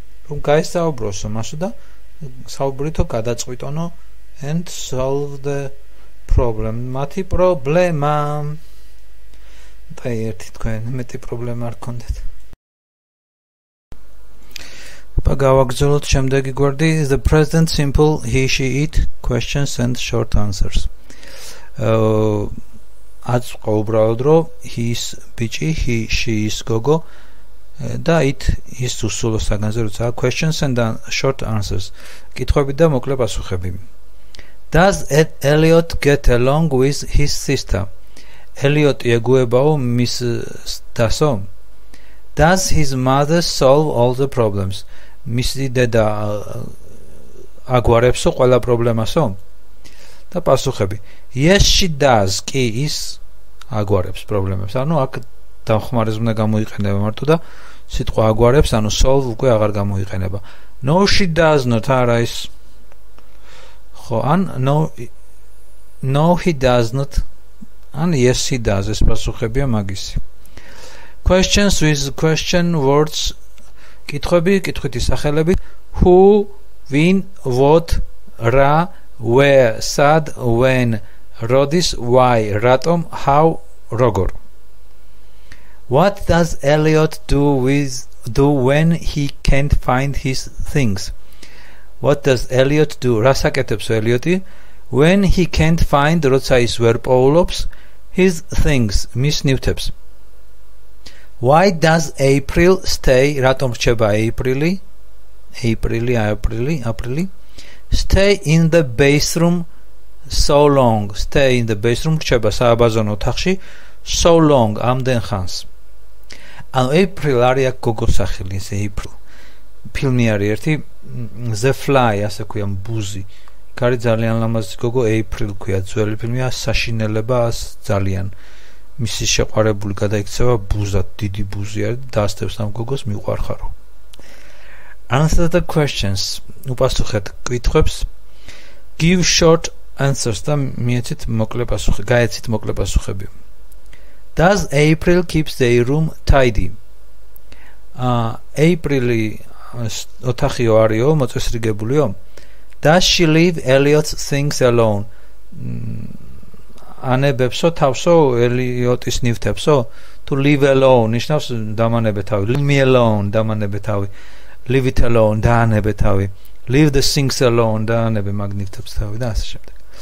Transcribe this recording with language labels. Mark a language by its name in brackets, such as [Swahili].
[Georgian] რომ გაესაუბროსო მასო და საუბრითო გადაწყვიტონო [English] and solve the problem. [Georgian] მათი პრობლემა. და ერთი თქვენ მეტი პრობლემა არ გქონდეთ. Გავაგრძელოთ შემდეგი გვერდი. [English] The present simple he, she, it questions and short answers. [Georgian] აწყო უბრალოდ რომ he is ბიჭი, he, she is გოგო და it is უსულო საგანზე როცა [English] questions and short answers. [Georgian] კითხვები და მოკლე პასუხები. [English] Does Elliot get along with his sister? [Georgian] Elliot ეგუებაო მის დასო? [English] Does his mother solve all the problems? [Georgian] მისი დედა აგვარებსო ყველა პრობლემასო? და პასუხები. [English] Yes, she does. [Georgian] კი ის აგვარებს პრობლემებს. ანუ აქ დამხმარება გამოიყენება მარტო და სიტყვა აგვარებს, ანუ solve უკვე აღარ გამოიყენება. [English] No, she does not. [Georgian] არა ის ხო, ან [English] no, he does not. [Georgian] ან [English] yes, he does. [Georgian] ეს პასუხებია მაგისი. [English] Questions with question words. [Georgian] კითხვები, კითხვითი სახელები. [English] Who, when, what, რა, where, სად, when, როდის, why, რატომ, how, როგორ. What does Elliot do when he can't find his things? What does Elliot do? [Georgian] რას აკეთებს Elliot-ი? [English] When he can't find, [Georgian] როცა ის ვერ პოულობს, [English] his things, [Georgian] მის ნივთებს. [English] Why does April stay? [Georgian] რატომ რჩება April? [English] April. Stay in the bathroom so long. Stay in the bathroom [Georgian] რჩება სააბაზონო ოთახში [English] so long, [Georgian] ამდენ ხანს. ანუ April არის აქ გოგოს სახელი, ეს April. ფილმი არის ერთი The Fly, ასე ქვია, ბუზი. კარი ძალიან ლამაზი გოგო April ქვია, ძველი ფილმია, საშინელება ძალიან. მისი შეყვარებული გადაიქცევა ბუზად, დიდი ბუზი არის და დაასწრებს ამ გოგოს მიყვარხარო. [English] Answer the questions. [Georgian] უპასუხეთ კითხვებს. [English] Give short answers [Georgian] და მიეცით მოკლე პასუხები, გაეცით მოკლე პასუხები. [English] Does April keeps their room tidy? [Georgian] April ოთახიო არისო, მოწესრიგებულიო. [English] Does she leave Elliot's things alone? [Georgian] ანებებსო თავსო Elliot-ის ნივთებსო? [English] To leave alone [Georgian] ნიშნავს დამანებე თავი. [English] Leave me alone [Georgian] დამანებე თავი. [English] Leave it alone [Georgian] დაანებე თავი. [English] Leave the things alone [Georgian] დაანებე მაგ ნივთებს თავი და ასე შემდეგ.